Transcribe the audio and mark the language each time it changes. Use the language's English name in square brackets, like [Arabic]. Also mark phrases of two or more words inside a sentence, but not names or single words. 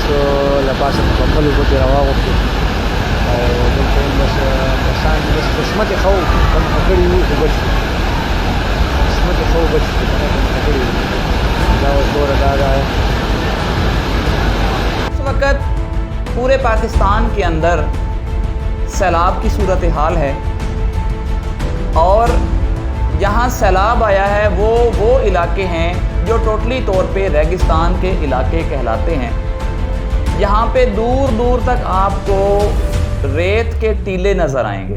[Pashto] له پاسه په کمبلو پکې راواغوښتو او دلته هم بس کسان بس قسمت یې ښه و، کم ښه کړي وو خو بچ شو، قسمت یې ښه و بچ شو، کم ښه کړي وو. دا اوس دوره دا ده. [Urdu] اس وقت پورے پاکستان کے اندر سیلاب کی صورتحال ہے، اور جہاں سیلاب آیا ہے وہ علاقے ہیں جو ٹوٹلی طور پہ ریگستان کے علاقے کہلاتے ہیں، جہاں پہ دور دور تک آپ کو ریت کے ٹیلے نظر آئیں گے۔